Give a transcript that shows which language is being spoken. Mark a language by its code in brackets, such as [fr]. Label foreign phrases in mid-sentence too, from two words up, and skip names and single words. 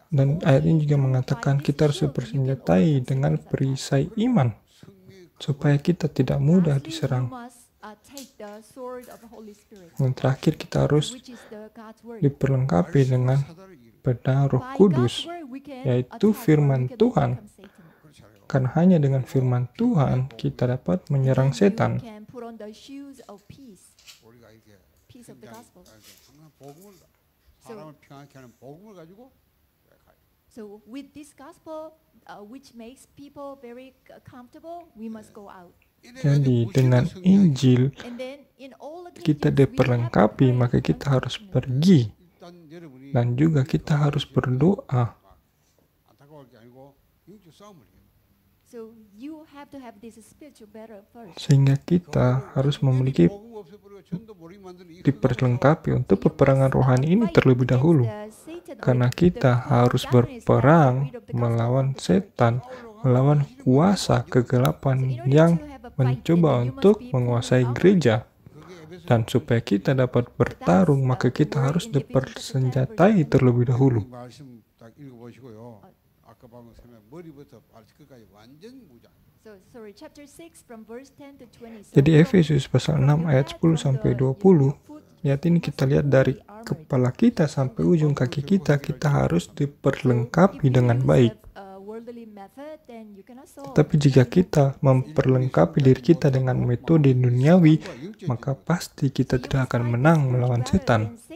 [id] Dan ayat ini juga mengatakan kita harus bersenjatai dengan perisai iman, supaya kita tidak mudah [en] Lastly, [id] diserang. [en] you must take the sword of the Holy Spirit, [id] Dan terakhir kita harus [en] which is the God's word. [id] diperlengkapi dengan [ko] 사단을 이기는 [id] pedang Roh [en] By [id] Kudus, [en] God's word, we can [id] yaitu [en] attack or [id] firman [en] we can [id] Tuhan. [en] overcome Satan. [ko] 그렇지 않아요. [id] Karena hanya dengan firman Tuhan kita dapat menyerang [en] Then [id] setan. [en] You can put on the shoes of peace, [ko] 우리가 이렇게 [en] peace of the gospel. [ko] 항상 복음을 사람을 평안케 하는 복음을 가지고 가요. [en] So with this gospel, which makes people very comfortable, we must go out. [id] Jadi dengan Injil [en] And then in all occasions, [id] kita [en] we have to [id] diperlengkapi, [en] pray [id] maka kita harus [en] unceasingly. [id] pergi. [ko] 일단 여러분이 [id] Dan juga kita harus berdoa. [ko] 안타까울 게 아니고 영적 싸움을 해요. [en] So you have to have this spiritual battle first. [id] Sehingga kita harus memiliki [ko] 복음 없애버리고 전도 모르게 만드는 이 [id] diperlengkapi untuk peperangan rohani ini terlebih dahulu. Karena kita harus berperang melawan setan, melawan kuasa kegelapan yang mencoba untuk menguasai gereja. Dan supaya kita dapat bertarung, maka kita harus dipersenjatai terlebih dahulu. [ko] 이 말씀 딱 읽어보시고요. 아까 방금 설명 머리부터 발끝까지 완전 무장. [en] So sorry, chapter 6 from verse 10 to 20. [id] Jadi Efesus pasal 6 ayat 10 sampai 20, ayat ini kita lihat dari kepala kita sampai ujung kaki kita, kita harus diperlengkapi dengan baik. Tapi jika kita memperlengkapi diri kita dengan metode duniawi, maka pasti kita tidak akan menang melawan setan.